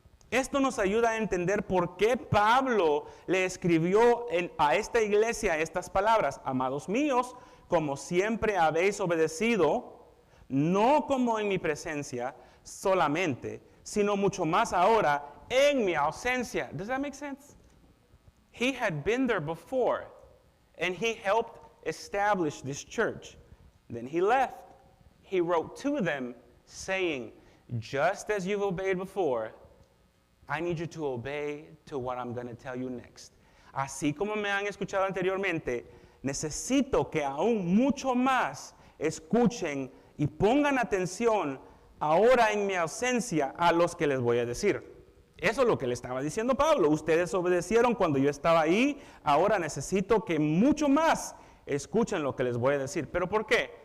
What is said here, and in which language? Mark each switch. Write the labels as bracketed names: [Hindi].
[Spanish] Esto nos ayuda a entender por qué Pablo le escribió a esta iglesia estas palabras. Amados míos, como siempre habéis obedecido, no como en mi presencia solamente, sino mucho más ahora en mi ausencia. [English] Does that make sense? He had been there before, and he helped establish this church. Then he left. He wrote to them saying, just as you've obeyed before, I need you to obey to what I'm going to tell you next. [Spanish] Así como me han escuchado anteriormente, necesito que aún mucho más escuchen y pongan atención ahora en mi ausencia a los que les voy a decir. Eso es lo que le estaba diciendo Pablo. Ustedes obedecieron cuando yo estaba ahí, ahora necesito que mucho más escuchen lo que les voy a decir. ¿Pero por qué?